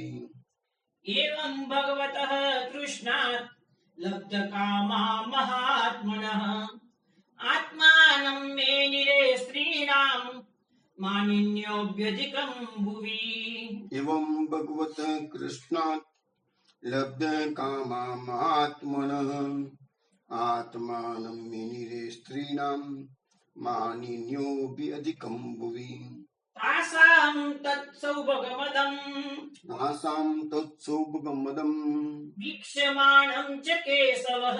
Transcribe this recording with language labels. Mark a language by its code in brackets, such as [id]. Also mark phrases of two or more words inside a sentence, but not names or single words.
[sa] एवं भगवतः कृष्णात् लब्ध कामा महात्मनः आत्मानं मे निरे स्त्रीणाम् मानिन्योऽभ्यधिकं भुवि एवं भगवतः कृष्णात् લબ્ધ કામા મહાત્મનઃ આત્માનં મેનિરે સ્ત્રીણામ માનિન્યોऽપि અધિકં ભુવિ તાસામ તત્સૌભગમદં આસામ તત્સૌભગમદં વીક્ષ્યમાણં ચ કેશવઃ